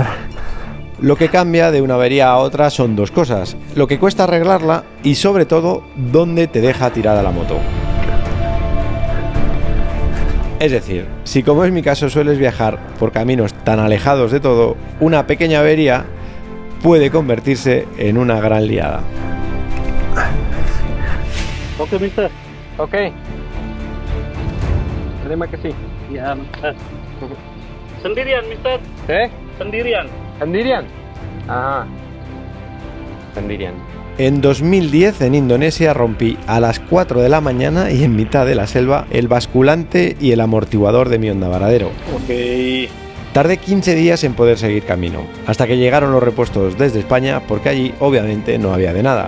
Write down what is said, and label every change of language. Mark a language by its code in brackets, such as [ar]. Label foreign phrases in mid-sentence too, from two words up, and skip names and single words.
[es] Lo que cambia de una avería a otra son dos cosas: lo que cuesta arreglarla y sobre todo, dónde te deja tirada la moto. Es decir, si como es mi caso sueles viajar por caminos tan alejados de todo, una pequeña avería puede convertirse en una gran liada. [en] Ok, mister. [id] Ok. Terima kasih. Ya, mister. Sendirian, mister. Sendirian. Sendirian? Ajá. Sendirian. [es] En 2010 en Indonesia rompí a las 4 de la mañana y en mitad de la selva el basculante y el amortiguador de mi Honda Varadero. Ok. Tardé 15 días en poder seguir camino, hasta que llegaron los repuestos desde España porque allí obviamente no había de nada.